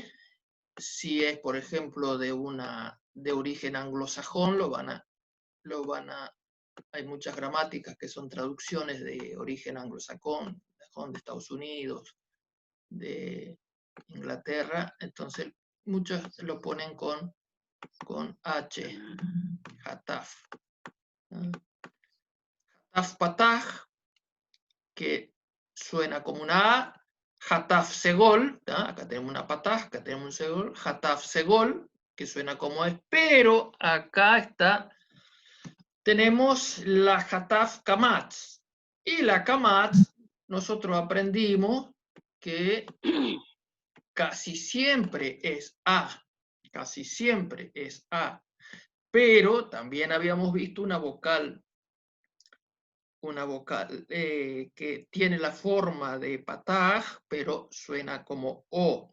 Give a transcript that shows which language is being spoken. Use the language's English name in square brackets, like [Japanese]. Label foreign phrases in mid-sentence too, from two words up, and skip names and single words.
[Spanish] Si es, por ejemplo, de origen anglosajón, hay muchas gramáticas que son traducciones de origen anglosajón, de Estados Unidos, de Inglaterra, entonces muchos lo ponen con H, hataf. Hataf pataj, que suena como una A. Hataf segol, acá tenemos una pataj, acá tenemos un segol. Hataf segol, que suena como es, pero acá está, tenemos la hataf kamatz. Y la kamatz, nosotros aprendimos que casi siempre es A, casi siempre es A, pero también habíamos visto una vocal que tiene la forma de pataj, pero suena como O.